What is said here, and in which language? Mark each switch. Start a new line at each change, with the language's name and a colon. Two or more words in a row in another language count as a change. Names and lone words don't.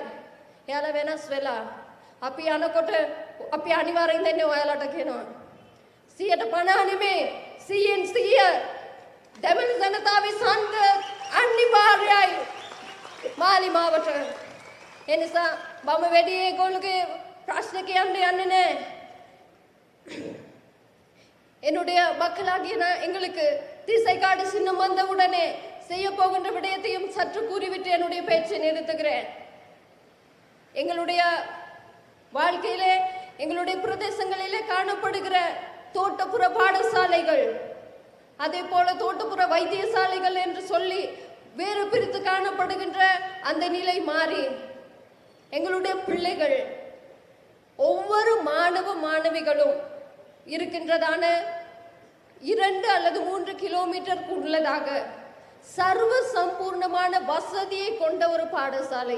Sinhala: එයාලා වෙනස් වෙලා අපි යනකොට අපි අනිවාර්යෙන් දෙන්නේ ඔයාලට කියනවා 150 නෙමෙයි 100% දෙමළ ජනතාවේ ඡන්ද අනිවාර්යයි මාලිමාවට. එනිසා මම වැඩි ඒගොල්ලෝගේ ප්‍රශ්න කියන්න යන්නේ නැහැ.
Tamil: என்னுடைய மக்களாகிய எங்களுக்கு திசை காட்டி சின்னம் வந்த உடனே செய்ய போகின்ற விடயத்தையும் சற்று கூறிவிட்டு என்னுடைய பேச்சை நிறுத்துகிறேன். எங்களுடைய வாழ்க்கையிலே எங்களுடைய பிரதேசங்களிலே காணப்படுகிற தோட்டப்புற பாடசாலைகள், அதே போல தோட்டப்புற வைத்தியசாலைகள் என்று சொல்லி வேறு பிரித்து காணப்படுகின்ற அந்த நிலை மாறி எங்களுடைய பிள்ளைகள் ஒவ்வொரு மாணவ மாணவிகளும் இருக்கின்றதான 2 அல்லது 3 கிலோமீட்டருக்கு உள்ளதாக சர்வ சம்பூர்ணமான வசதியை கொண்ட ஒரு பாடசாலை.